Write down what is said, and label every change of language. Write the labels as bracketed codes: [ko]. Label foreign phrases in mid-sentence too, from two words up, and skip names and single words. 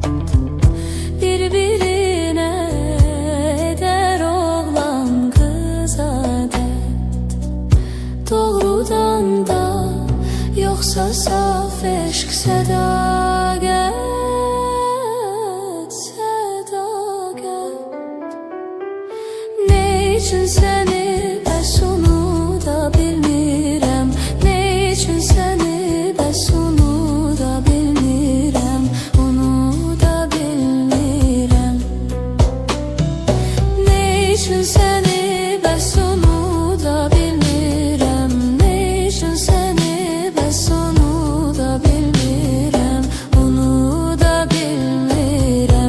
[az] Bir-birinə edər oğlan qız adət. Doğrudan da yoxsa saf eşq, sədaqət, sədaqət. [tr] Ne için seni [az] bəs onu da bilmirəm, [tr] ne için seni [az] bəs onu da bilmirəm, onu da bilmirəm. [tr] Ne için seni [az] bəs onu da bilmirəm, [tr] ne için seni [az] bəs onu da bilmirəm, onu da bilmirəm.